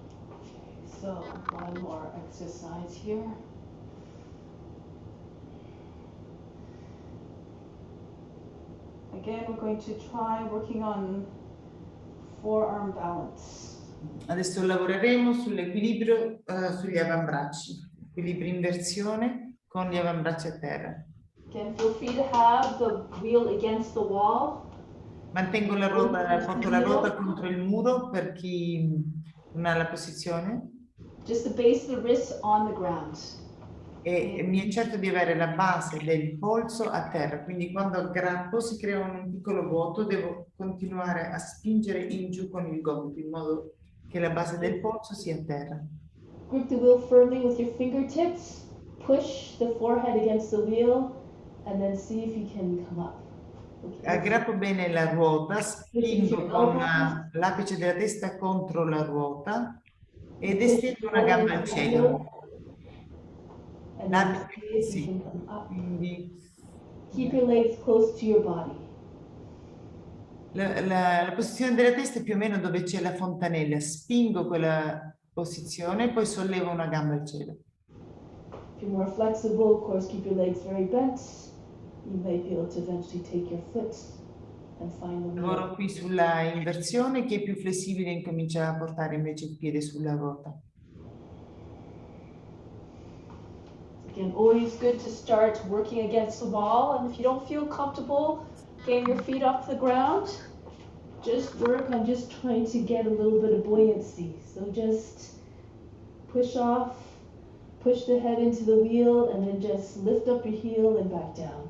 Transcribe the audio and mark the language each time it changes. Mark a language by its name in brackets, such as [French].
[English] Okay, so one more exercise here. Again, we're going to try working on forearm balance. [Italian] Adesso lavoreremo sull'equilibrio sugli avambracci, equilibrio in versione con gli avambracci a terra. [English] Again, feel free to have the wheel against the wall. [Italian] Mantengo la ruota, porto la ruota contro il muro per chi non ha la posizione. [English] Just the base of the wrist on the ground. [Italian] E mi accerto di avere la base del polso a terra, quindi quando aggrappo si crea un piccolo vuoto, devo continuare a spingere in giù con il gomito in modo che la base del polso sia a terra. [English] Grip the wheel firmly with your fingertips, push the forehead against the wheel, and then see if you can come up. Okay. [Italian] Aggrappo bene la ruota, spingo con l'apice della testa contro la ruota ed estendo una gamba al cielo. Sì, quindi [English] keep your legs close to your body. [Italian] la posizione della testa è più o meno dove c'è la fontanella. Spingo quella posizione e poi sollevo una gamba al cielo. [English] If you're more flexible, of course, keep your legs very bent. You might be able to eventually take your foot and find the wheel. [Italian] Lavoro qui sulla inversione, chi è più flessibile incomincia a portare invece il piede sulla ruota. [English] Again, always good to start working against the wall, and if you don't feel comfortable getting your feet off the ground, just work on just trying to get a little bit of buoyancy. So just push off, push the head into the wheel, and then just lift up your heel and back down.